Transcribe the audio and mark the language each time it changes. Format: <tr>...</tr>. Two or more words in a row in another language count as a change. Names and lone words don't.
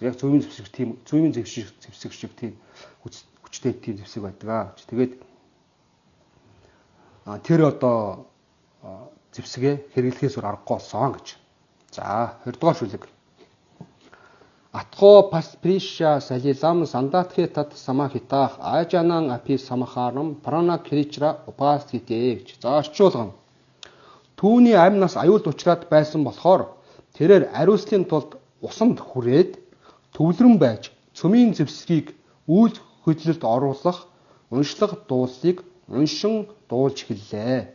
<mn>Яг зөвийн зэвсэг тийм зөвийн зэвсэг шиг тийм хүчтэй тийм зэвсэг байдаг. Тэгээд тэр одоо зэвсгээ хэрэглэхээс өөр аргагүй болсон гэж. За 20 дугаар шүлэг.</mn> <sa>अथोपस्पृश्य सलिलं सन्दधे तत् समाहितः अजानन् अपि संहारं प्राण कृच्छ्र उपस्थिते</sa> <mn>гэж. За орчуулгана. Түүний амьнаас аюулд учраад байсан болохоор тэрээр ариуслын тулд усанд хүрээд төвлөрөн байж цөмийн зэвсгийг үйл хөдлөлд оруулах уншлага дуулыг уншин дуулж эхэллээ.</mn>